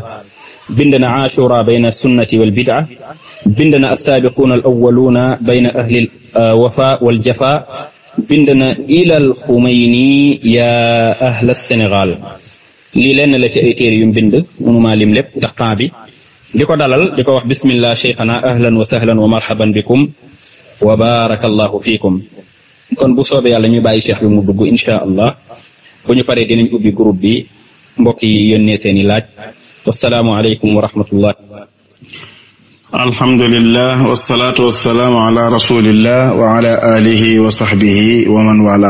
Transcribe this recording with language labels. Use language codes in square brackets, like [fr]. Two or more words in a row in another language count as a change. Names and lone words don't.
[wo] bind na ashura bayna sunnati wal bid'a. bind na assaabiquuna al awwaluuna bayna ahli al wafa wal jafa. bind na ilal Xumayni yaa ahla Sénégal. lii lenn la ci ay téere yu bind mënumaa lim lépp ndax temps bi. di ko dalal di ko wax [ar] بسم الله شيخنا أهلا وسهلا ومرحبا بكم وبارك الله فيكم. [wo] kon bu soobee yàlla ñu bàyyi cheikh bi mu dugg [ar] إن شاء الله [wo] bu ñu paree dinañ ubbi groupe bi mbokk yi yónnee seeni laaj. [ar] والسلام عليكم ورحمة الله. الحمد لله والصلاة والسلام على رسول الله وعلى آله وصحبه ومن والاه.